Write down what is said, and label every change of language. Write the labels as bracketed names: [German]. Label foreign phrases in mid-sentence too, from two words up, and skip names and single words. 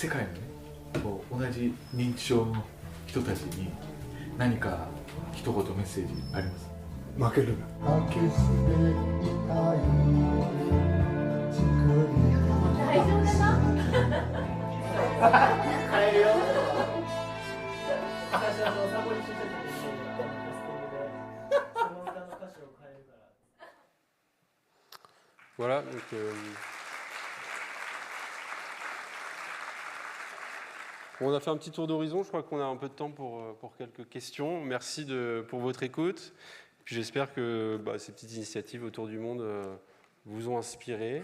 [Japanese] 世界のね、同じ認知症の人たちに何か一言メッセージあります？負けるな。大丈夫だな。変えるよ。私はサボりしてて。 [French] Voilà, donc on a fait un petit tour d'horizon, je crois qu'on a un peu de temps pour quelques questions. Merci pour votre écoute. Puis j'espère que ces petites initiatives autour du monde vous ont inspiré.